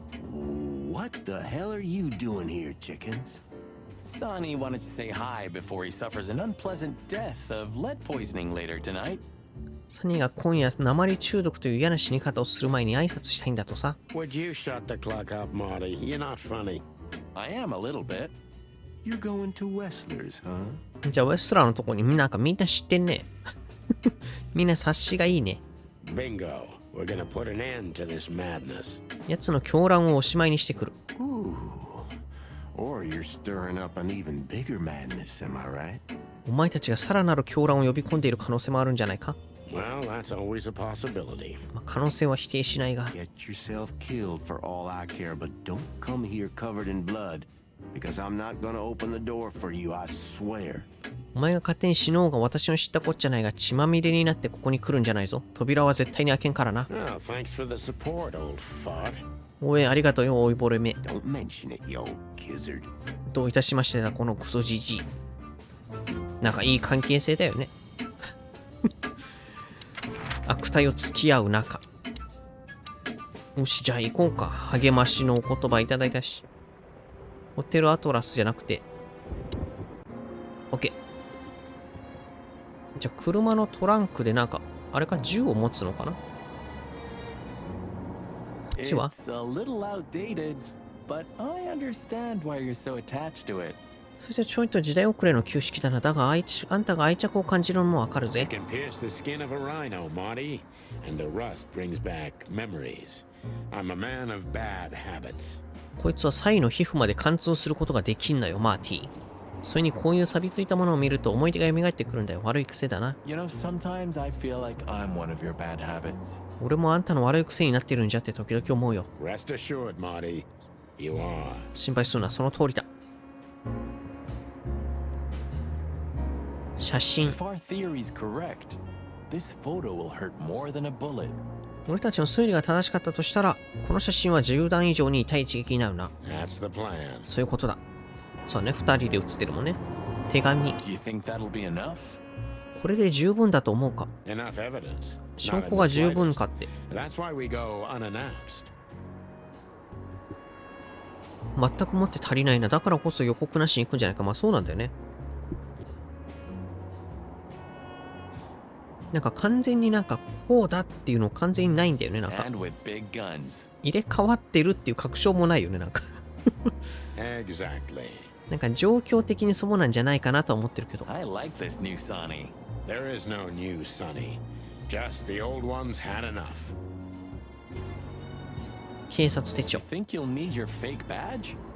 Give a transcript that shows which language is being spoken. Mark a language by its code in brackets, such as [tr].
[en] What the hell are you doing here, chickens? Sonny wanted to say hi before he suffers an unpleasant death of lead poisoning later tonight. [ja] サニーが今夜鉛中毒という嫌な死に方をする前に挨拶したいんだとさ。 [en] Would you shut the clock up, Marty? You're not funny. I am a little bit. You're going to Wessler's, huh? [ja] じゃあウェストラーのとこになんかみんな知ってんね。みんな察しがいいね。 [en] Bingo. We're gonna put an end to this madness. [ja] やつの狂乱をおしまいにしてくる。 Ooh. [en] Or you're stirring up an even bigger madness, am I right? [ja] お前たちがさらなる狂乱を呼び込んでいる可能性もあるんじゃないか。 [en] Well, that's always a possibility. [ja] まあ、可能性は否定しないが。 [en] Get yourself killed for all I care, but don't come here covered in blood, because I'm not gonna open the door for you, I swear. [ja] お前が勝手に死のうが私の知ったこっちゃないが血まみれになってここに来るんじゃないぞ。扉は絶対に開けんからな。 [en] Oh, thanks for the support, old fart. [ja] おい、ありがとうよ、おいぼれめ。 [en] Don't mention it, you old gizzard. [ja] どういたしましてだ、このクソじじい。なんかいい関係性だよね。悪態を付き合う仲。よし、じゃあ行こうか。励ましのお言葉いただいたし。ホテルアトラスじゃなくて。 [en] OK。 [ja] じゃあ車のトランクでなんか、あれか銃を持つのかな？こっちは？ [en] It's a little outdated, but I understand why you're so attached to it. [ja] そしてちょいと時代遅れの旧式だな。だがあんたが愛着を感じるのもわかるぜ。 [en] It can pierce the skin of a rhino, Marty, and the rust brings back memories. I'm a man of bad habits. [ja] こいつはサイの皮膚まで貫通することができんのよ、マーティ。それにこういう錆びついたものを見ると思い出が蘇ってくるんだよ。悪い癖だな。 [en] You know, sometimes I feel like I'm one of your bad habits. [ja] 俺もあんたの悪い癖になってるんじゃって時々思うよ。 [en] Rest assured, Marty, you are. [ja] 心配するな、その通りだ。写真。 [en] If our theory's correct, this photo will hurt more than a bullet. [ja] 俺たちの推理が正しかったとしたら、この写真は銃弾以上に痛い一撃になるな。 [en] That's the plan. [ja] そういうことだ。そうね、二人で写ってるもんね。手紙。 [en] Do you think that'll be enough? [ja] これで十分だと思うか？ [en] Enough evidence. [ja] 証拠が十分かって。 [en] That's why we go unannounced. [ja] 全くもって足りないな。だからこそ予告なしに行くんじゃないか。まあそうなんだよね。なんか完全になんかこうだっていうの完全にないんだよね。なんか [en] And with big guns. [ja] 入れ替わってるっていう確証もないよね。なんか [en] Exactly. [ja] なんか状況的にそうなんじゃないかなと思ってるけど。 [en] I like this new Sonny. There is no new Sonny. Just the old ones had enough. [ja] 警察手帳。 [en] Think you'll need your fake badge?